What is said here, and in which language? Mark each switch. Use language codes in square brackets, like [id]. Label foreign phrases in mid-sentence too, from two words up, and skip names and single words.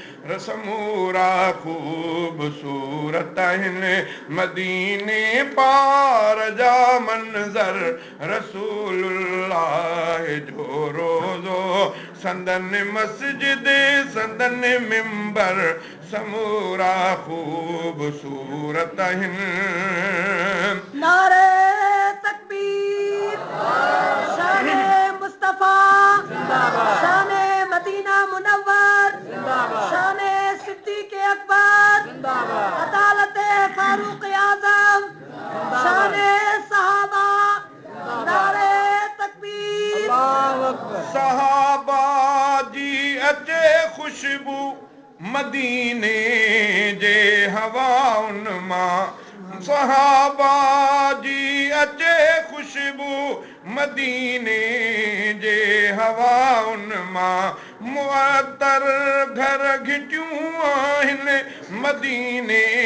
[sd] رسمورا خوبصورت هن مديني پار جا منظر، رسول الله جو روزو، سندن مسجد، سندن منبر، سمورا خوبصورت هن. [ur] نعرہ تکبیر، شان مصطفیٰ، شان مدینہ منور، شان صدیق اکبر، عدالت فاروق اعظم، شان صحابہ، نعرہ تکبیر. [sd] صحابہ جي اچي خوشبو مديني جي هوائن مان، صحابہ جي اچي خوشبو مديني جي هوائن مان، معطر گهر گهٽيون آهن مديني